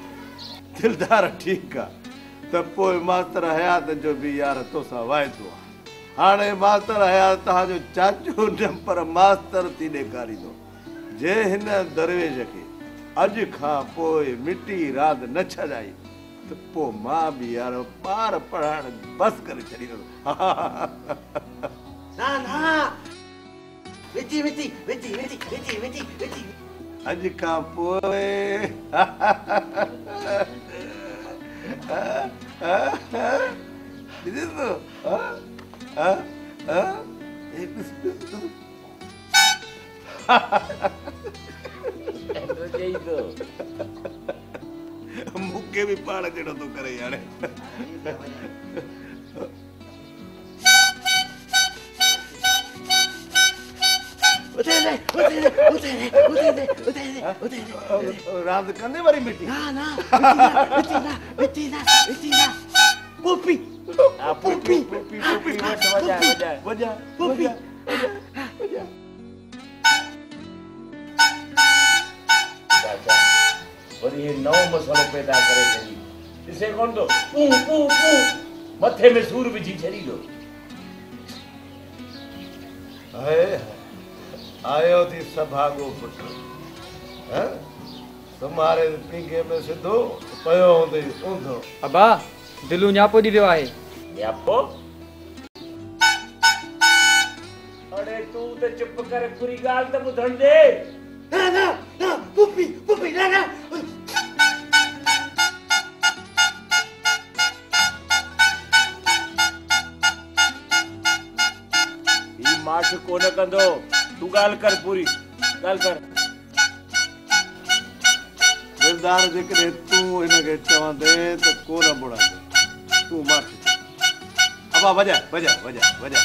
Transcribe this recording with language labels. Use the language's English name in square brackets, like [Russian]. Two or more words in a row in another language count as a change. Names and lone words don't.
[Sindhi] दिलदार ठीकु आहे त पोइ मास्तर हयात जो बि यार तोसां वाइदो आहे हाणे मास्तर हयात तव्हांजो चाचो न पर मास्तर थी ॾेखारींदो जे हिन दरवेश खे अॼु खां पोइ मिटी रांदि न छॾाई त पोइ मां बि यार ॿार पढ़ाइण बसि करे छॾींदुमि ना ना विची विची विची विची विची विची विची अॼु खां पोइ ॾिस तो मूंखे बि पाण जहिड़ो थो करे हाणे रांदि कंदे वरी मिटी ना ना मिटी ना पुपी पुपी पुपी वजा पुपी वरी ये नओं मसलो पैदा करे छॾी ॾिसे कोन थो पू पू पू मथे में सूर विझी छॾींदो आयो थी सभागो पुट तुम्हारे पींगे में सिधो पयो हूंदे ऊंधो अबा दिलू न्यापो दी वियो आहे न्यापो अरे तू तो चुप कर पूरी ॻाल्हि त ॿुधण दे ना ना ना पुपी पुपी ना ना ई माठ कोन कंदो तू ॻाल्हि कर पूरी ॻाल्हि कर दिलदार जेकॾहिं तूं हिनखे चवंदे त कोन बुड़ंदे तूं माठ अबा वजा वजा वजा वजा